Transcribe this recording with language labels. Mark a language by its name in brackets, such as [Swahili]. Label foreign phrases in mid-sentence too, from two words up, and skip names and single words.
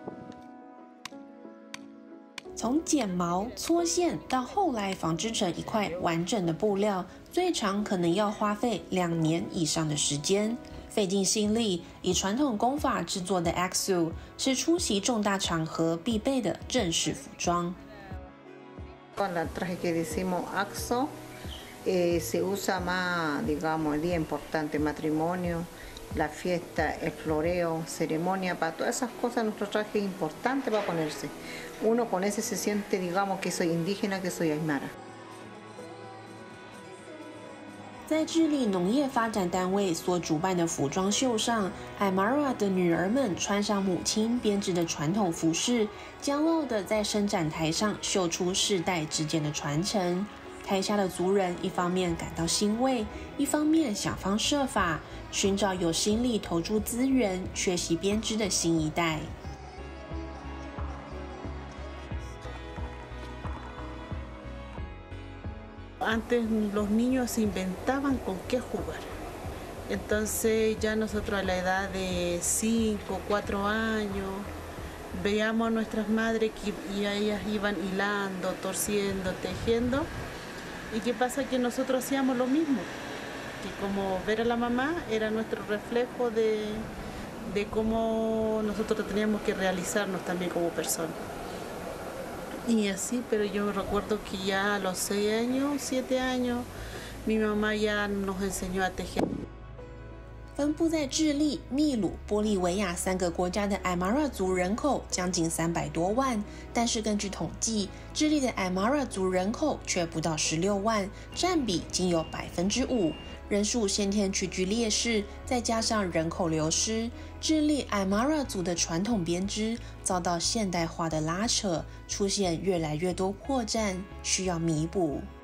[Chinese] 从剪毛、搓线到后来纺织成一块完整的布料，最长可能要花费2年以上的时间。费尽心力，以传统工法制作的 Aksu 是出席重大场合必备的正式服装。 [Spanish] Con la traje que decimos Aksu, se usa más, digamos, el día importante, matrimonio, la fiesta, el floreo, ceremonia, para todas esas cosas nuestro traje es importante para ponerse. Uno con ese se siente, digamos, que soy indígena, que soy Aymara. [Chinese] 在智利农业发展单位所主办的服装秀上，Aymara的女儿们穿上母亲编织的传统服饰，骄傲地在伸展台上秀出世代之间的传承。台下的族人一方面感到欣慰，一方面想方设法寻找有心力投注资源学习编织的新一代。 [Spanish] Antes los niños se inventaban con qué jugar. Entonces ya nosotros a la edad de 5, 4 años veíamos a nuestras madres que ellas iban hilando, torciendo, tejiendo. ¿Y qué pasa? Que nosotros hacíamos lo mismo. Que como ver a la mamá era nuestro reflejo de cómo nosotros teníamos que realizarnos también como personas. Y así, pero yo recuerdo que ya a los 6 años, 7 años, mi mamá ya nos enseñó a tejer. [Chinese] 分布在智利、秘鲁、玻利维亚3个国家的Aymara族人口将近300多万，但是根据统计，智利的Aymara族人口却不到16万，占比仅有5%。人数先天屈居劣势，再加上人口流失，智利Aymara族的传统编织遭到现代化的拉扯，出现越来越多破绽，需要弥补。